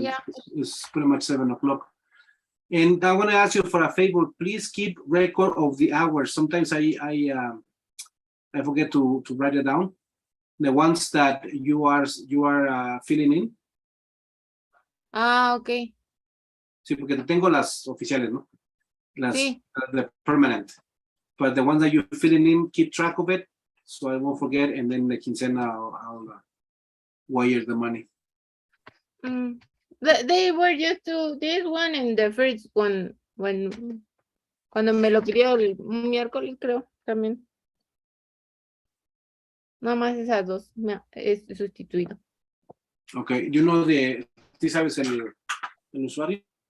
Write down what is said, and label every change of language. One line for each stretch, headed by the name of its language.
English: Yeah. is pretty much 7 o'clock. And I want to ask you for a favor. Please keep record of the hours. Sometimes I forget to write it down. The ones that you are filling in. Ah, okay.
Spanish: Sí, porque te tengo las oficiales, ¿no? Sí.
English: The permanent. But the ones that you're filling in, keep track of it, so I won't forget. And then the quincena, I'll wire the money. Mm. They were just to this one and the first one
Spanish: cuando me lo pidió el miércoles, creo, también. Nada más esas dos me es sustituido. Okay, ¿sí sabes el usuario?